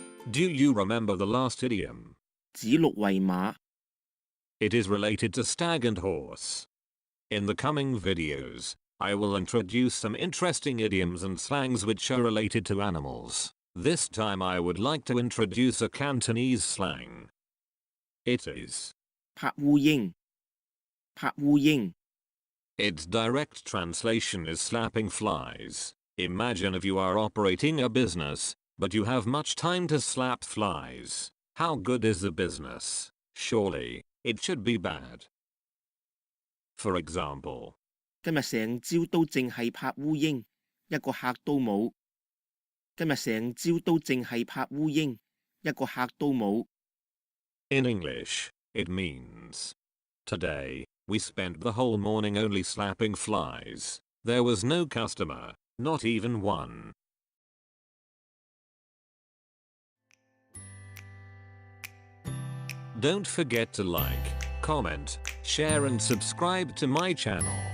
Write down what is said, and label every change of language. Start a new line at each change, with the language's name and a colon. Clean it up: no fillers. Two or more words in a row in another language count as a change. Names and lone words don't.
English: Do you remember the last idiom?
Cantonese: 指鹿為馬
English: It is related to stag and horse. In the coming videos, I will introduce some interesting idioms and slangs which are related to animals. This time I would like to introduce a Cantonese slang. It is
Cantonese: 拍烏蠅拍烏蠅
English: Its direct translation is slapping flies. Imagine if you are operating a business, but you have much time to slap flies. How good is the business? Surely, it should be bad. For example,
Cantonese: 今日成朝都淨係拍烏蠅，一個客都冇。今日成朝都淨係拍烏蠅，一個客都冇。
English: in English, it means, today, we spent the whole morning only slapping flies. There was no customer, not even one. Don't forget to like, comment, share and subscribe to my channel.